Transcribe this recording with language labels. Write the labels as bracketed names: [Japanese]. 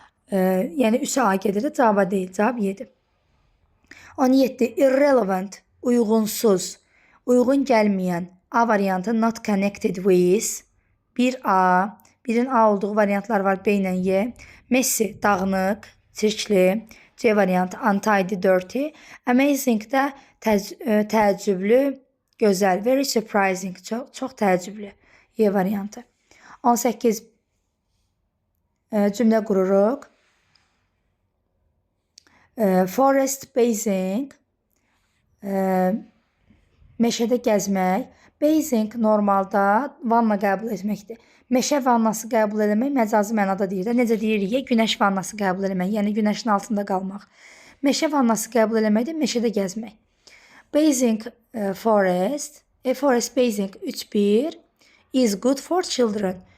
[Azerbaijani] Yəni 3-ə A gedir, cavaba deyil. Cavab 7. 17. Irrelevant, uyğunsuz, uyğun gəlməyən. A variantı, [English] not connected with. [Azerbaijani] 1A. Birin A olduğu variantlar var, B ilə Y. [English] Messy, [Azerbaijani] dağınıq, çirkli. C variantı, [English] untidy, dirty. [Azerbaijani] Amazing də təəccüblü, gözəl. [English] Very surprising, [Azerbaijani] çox təəccüblü. Y variantı. 18. Cümlə qururuq. [English] Forest bathing, [Azerbaijani] meşədə gəzmək. Bathing normalda vanna qəbul etməkdir. Meşə vannası qəbul etmək məcazi mənada deyir. Necə deyirik ya, günəş vannası qəbul etmək, yəni günəşin altında qalmaq. Meşə vannası qəbul etmək də meşədə gəzmək. [English] Bathing forest, forest bathing 3-1 is good for children.